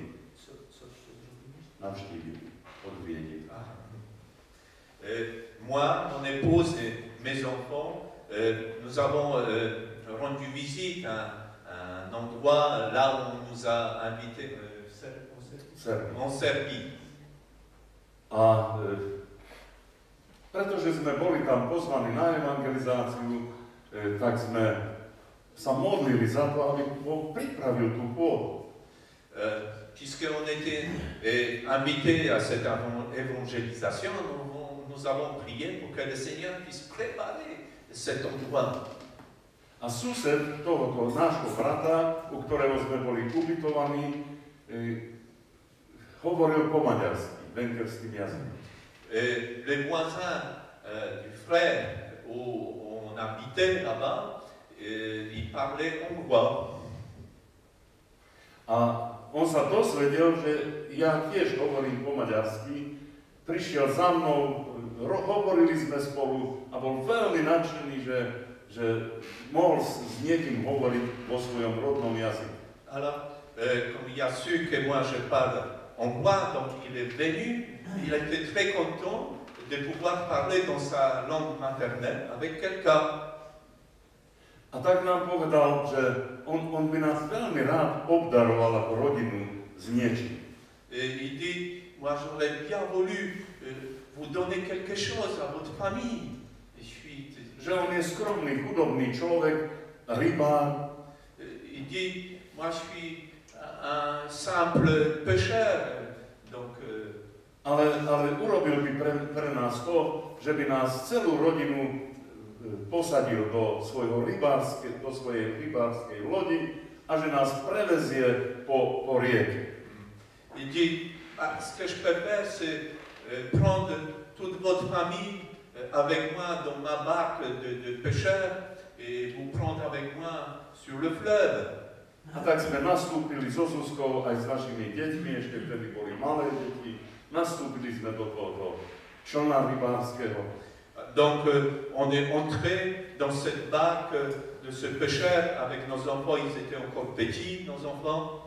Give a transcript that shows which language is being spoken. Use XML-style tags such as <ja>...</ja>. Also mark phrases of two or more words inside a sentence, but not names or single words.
<sk>Navštívili od Viedne.</sk> <fr>Moi, mon épouse et mes enfants, nous avons rendu visite à un endroit là où on nous a invités en Serbie.</fr> <sk>A pretože sme boli tam pozvaní na evangelizáciu, tak sme sa modlili za to, aby Boh pripravil tú pôdu.</sk> <fr>Puisqu'on était invités à cette évangélisation, nous avons prié pour que le Seigneur puisse préparer cet endroit.</fr> <sk>A sused tohoto nášho brata, u ktorého sme boli ubytovaní, hovoril po maďarsky, venkerským jazykom.</sk> <fr>Les voisins du frère où on habitait là-bas, ils parlaient hongrois.</fr> <sk>A on sa dozvedel, že ja tiež hovorím po maďarsky, prišiel za mnou, hovorili sme spolu a bol veľmi nadšený, že mohol s niekým hovoriť vo svojom rodnom jazyku.</sk> <fr>Alors, comme il a su que moi je parle hongrois, donc il est venu, il était très content de pouvoir parler dans sa langue maternelle avec quelqu'un.</fr> <sk>A tak nám povedal, že on by nás veľmi rád obdaroval ako rodinu s niečím.</sk> <fr>Et il dit, moi j'aurais bien voulu vous donner quelque chose à votre famille.</fr> <sk>Že on je skromný, chudobný človek, rybár.</sk> <fr>Il dit, moi je suis un simple pêcheur, donc...</fr> <sk>Ale urobil by pre nás to, že by nás celú rodinu posadil do svojej rybárskej lodi a že nás prevezie po rieke.</sk> <fr>Il dit, ce que je peux faire, c'est prendre toute votre famille avec moi dans ma barque de pêcheur et vous prendre avec moi sur le fleuve.</fr> <sk>A tak sme nastúpili so Zuzkou aj s našimi deťmi, ešte vtedy boli malé deti, nastúpili sme do tohoto člna rybárskeho.</sk> <fr>Donc on est entré dans cette barque de ce pêcheur avec nos enfants, ils étaient encore petits, nos enfants.</fr>